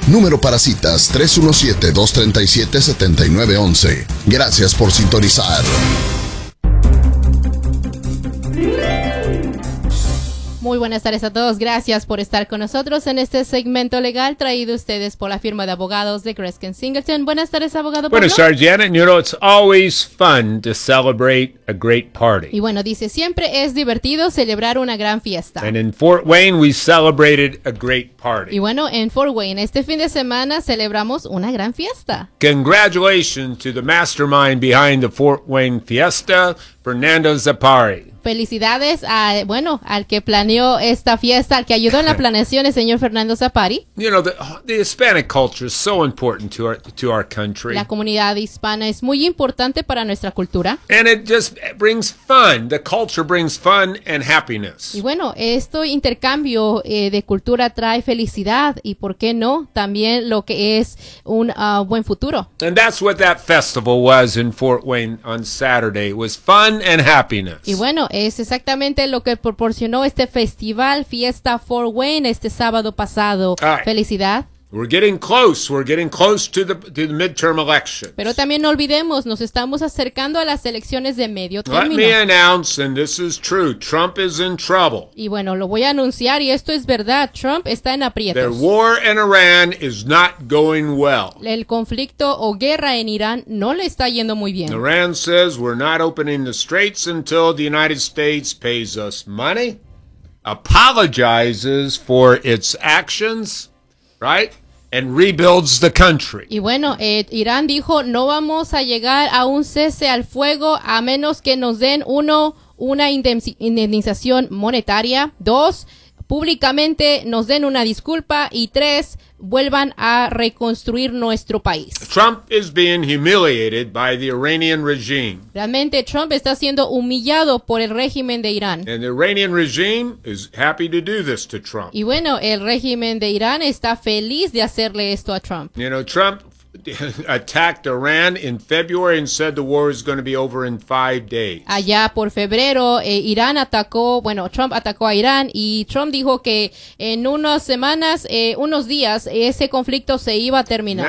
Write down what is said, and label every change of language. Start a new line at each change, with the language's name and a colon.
Spanish: Número para citas 317-237-7911. Gracias por sintonizar. Muy buenas tardes a todos. Gracias por estar con nosotros en este segmento legal traído a ustedes por la firma de abogados de Greskin Singleton. Buenas tardes, abogado Pablo. Buenas tardes, Janet.
English: You know, it's always fun to celebrate a great party.
Spanish: Y bueno, dice, siempre es divertido celebrar una gran fiesta.
English: And in Fort Wayne, we celebrated a great party.
Spanish: Y bueno, en Fort Wayne, este fin de semana celebramos una gran fiesta.
English: Congratulations to the mastermind behind the Fort Wayne fiesta, Fernando Zapari.
Spanish: Felicidades a, bueno, al que planeó esta fiesta, al que ayudó en la planeación, el señor Fernando Zapari.
English: You know, the Hispanic culture is so important to our country.
Spanish: La comunidad hispana es muy importante para nuestra cultura.
English: And it just brings fun. The culture brings fun and happiness.
Spanish: Y bueno, este intercambio de cultura trae felicidad y, ¿por qué no?, también lo que es un buen futuro.
English: And that's what that festival was in Fort Wayne on Saturday. It was fun and happiness.
Spanish: Y bueno, es exactamente lo que proporcionó este festival Fiesta Fort Wayne este sábado pasado. Right. Felicidad.
English: We're getting close to the midterm elections.
Spanish: Pero también no olvidemos, nos estamos acercando a las elecciones de medio término.
English: Let me announce, and this is true, Trump is in trouble.
Spanish: Y bueno, lo voy a anunciar y esto es verdad, Trump está en aprietos.
English: Their war in Iran is not going well.
Spanish: El conflicto o guerra en Irán no le está yendo muy bien.
English: Iran says we're not opening the straits until the United States pays us money, apologizes for its actions, right? And rebuilds the country.
Spanish: Y bueno, Irán dijo, no vamos a llegar a un cese al fuego a menos que nos den una indemnización monetaria. Dos, públicamente nos den una disculpa. Y tres, vuelvan a reconstruir nuestro país.
English: Trump is being humiliated by the Iranian regime.
Spanish: Realmente Trump está siendo humillado por el régimen de Irán.
English: And the Iranian regime is happy to do this to Trump.
Spanish: Y bueno, el régimen de Irán está feliz de hacerle esto a Trump.
English: You know, Trump attacked Iran in February and said the war is going to be over in 5 days.
Spanish: Allá por febrero, Irán atacó, bueno, Trump atacó a Irán y Trump dijo que en unas semanas, unos días, ese conflicto se iba a terminar.